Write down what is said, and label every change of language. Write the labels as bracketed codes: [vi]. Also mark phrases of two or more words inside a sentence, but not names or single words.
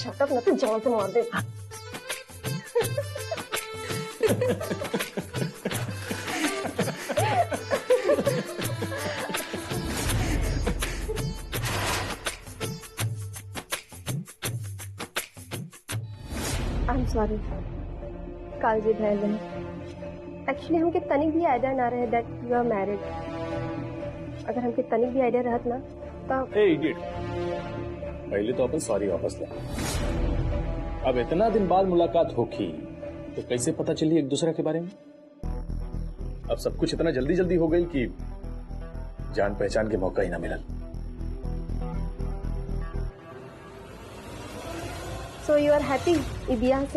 [en] shut up, [bho] न तो जान से मार दे। [en] I am sorry, [bho] कालजी भैल बनी। एक्चुअली हमके तनिक भी आइडिया ना रहे [en] that you are married. [bho] अगर हमके तनिक भी आइडिया रहत ना तो। ए इडियट, पहले तो अपन सॉरी वापस ले। अब इतना दिन बाद मुलाकात होगी तो कैसे पता चली एक दूसरे के बारे में? अब सब कुछ इतना जल्दी जल्दी हो गई कि जान पहचान के मौका ही ना मिला। [en] so you are happy [bho] ब्याह से?